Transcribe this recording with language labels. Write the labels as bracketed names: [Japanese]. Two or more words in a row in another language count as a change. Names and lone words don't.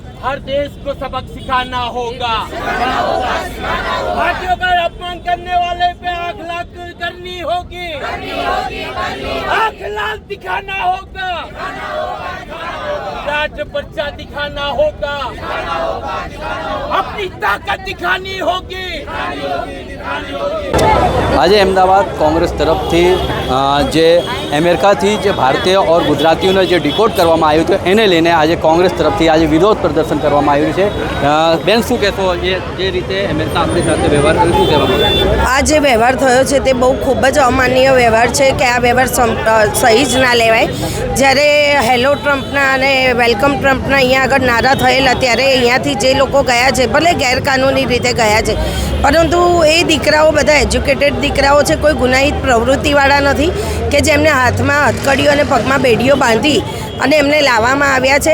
[Hindi] हर देश को सबक सिखाना होगा। भारतीयों का अपमान करने वाले पे आंख लाल करनी होगी, आंख लाल दिखाना होगा, राष्ट्र पर्चा दिखाना होगा, अपनी ताकत दिखानी होगी। [Gujarati] આજ અમદાવાદ કોંગ્રેસ તરફથી જે અમેરિકાથી જે ભારતીય और ગુજરાતીઓને જે ડિકોડ કરવામાં આવ્યું હતું એને લઈને આજ કોંગ્રેસ તરફથી આજ વિરોધ પ્રદર્શન કરવામાં આવ્યું છે। બેન શું કહેશો જે રીતે અમેરિકા આપણી સાથે વ્યવહાર કર્યો શું કહેવા માંગો છો? આ જે વ્યવહાર થયો છે તે બહુ ખૂબ જ અમાન્ય વ્યવહાર છે કે આ વ્યવહાર સહી જ ના લેવાય। જ્યારે હેલો ટ્રમ્પના અને વેલકમ ટ્રમ્પના અહીંયા આગળ નારા થયેલા ત્યારે અહીંયાથી જે લોકો ગયા છે ભલે ગેરકાનૂની રીતે ગયા છે પરંતુ એ દીકરાઓ બધા એજ્યુકેટેડ દીકરાઓ છે, કોઈ ગુનાહિત પ્રવૃત્તિવાળા નથી કે જેમને હાથમાં હથકડીઓ અને પગમાં બેડીઓ બાંધી અને એમને લાવવામાં આવ્યા છે।